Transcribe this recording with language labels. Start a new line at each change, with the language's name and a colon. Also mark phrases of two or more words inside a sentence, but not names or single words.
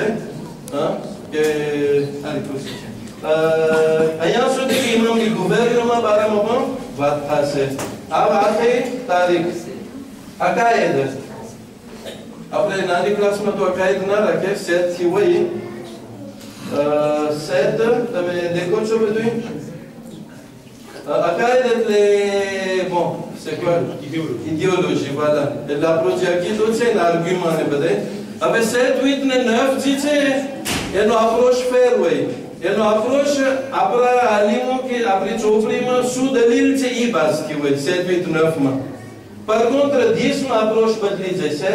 Gujarati: કે અહીંયા સુધી ઇમામની ગુબેરમાં બારામાં પણ વાત થશે. આ વાત થઈ તારીખ અકાયદ. આપણે નાની ક્લાસમાં તો અકાયદ ના રાખે સેદ થી હોય. સેદ તમે દેખો છો બધું અકાયદ એટલે
French: bon c'est quoi idéologie voilà
Gujarati: એટલે આપણો જે અકીદો છે ને આર્ગ્યુમેન્ટ ને બધે. હવે 7 8 ને 9 જે છે એનો અપ્રોચ ફેર હોય. એનો અપ્રોચ આપણા આલિમો કે આપણી ચોપડીમાં શું દલીલ છે એ બાજથી હોય 7 8 9 માં.
French: par contre
Gujarati: 10 માં અપ્રોચ બદલી જાય.